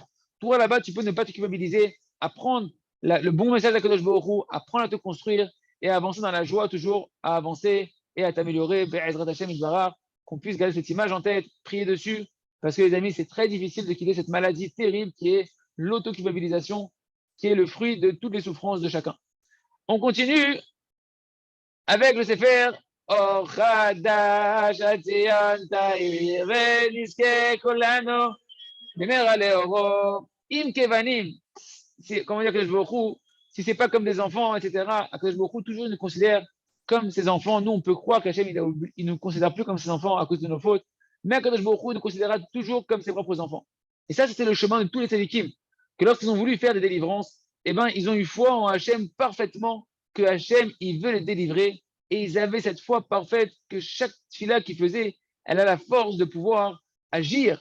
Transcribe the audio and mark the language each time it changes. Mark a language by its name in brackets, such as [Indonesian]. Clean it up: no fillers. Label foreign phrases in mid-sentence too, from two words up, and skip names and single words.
[French] Toi, là-bas, tu peux ne pas te culpabiliser, apprendre le bon message d' [Hebrew] Akadosh Baruch Hu, [French] apprendre à te construire et à avancer dans la joie, toujours à avancer et à t'améliorer. [Hebrew] Be'ezrat Hashem Yitbarach, [French] qu'on puisse garder cette image en tête, prier dessus, parce que les amis, c'est très difficile de quitter cette maladie terrible qui est l'autoculpabilisation, qui est le fruit de toutes les souffrances de chacun. On continue avec le Sefer Or Chadash Atzion Ta'ir Veniske Kolano Bemer Aleoro Im Kevanim. Comment dire que je vous si c'est pas comme des enfants, etc., que je vous toujours nous considère comme ses enfants. Nous, on peut croire qu'Hachem, il ne nous considère plus comme ses enfants à cause de nos fautes, mais [Hebrew] Akadosh Baruch Hu [French] nous considérera toujours comme ses propres enfants. Et ça, c'était le chemin de tous les tzadikim, que lorsqu'ils ont voulu faire des délivrances, eh ben, ils ont eu foi en Hachem parfaitement, que Hachem, il veut les délivrer, et ils avaient cette foi parfaite que chaque fila qu'ils faisaient, elle a la force de pouvoir agir.